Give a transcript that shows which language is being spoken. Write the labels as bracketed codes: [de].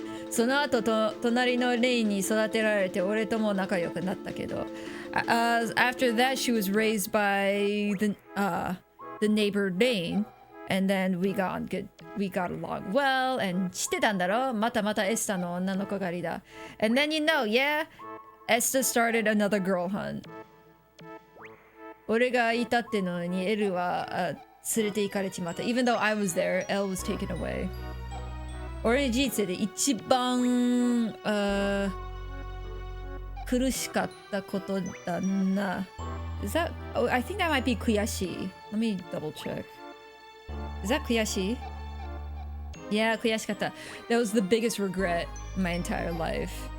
[ja] その後隣のレイに育てられて俺とも仲良くなったけど [en] after that she was raised by the neighbor Lane, and then we got along well, and [ja] 知ってたんだろまたエスタの女の子狩りだ [en] and then you know, yeah, Esta started another girl hunt. [ja] 俺がいたってのにエルは連れて行かれちまった。 [en] Even though I was there, Elle was taken away. [ja] 俺の人生で一番苦しかったことだな。 [en] Is that... Oh, I think that might be 悔しい。 Let me double check. Is that 悔しい?Yeah, 悔しかった。 That was the biggest regret in my entire life.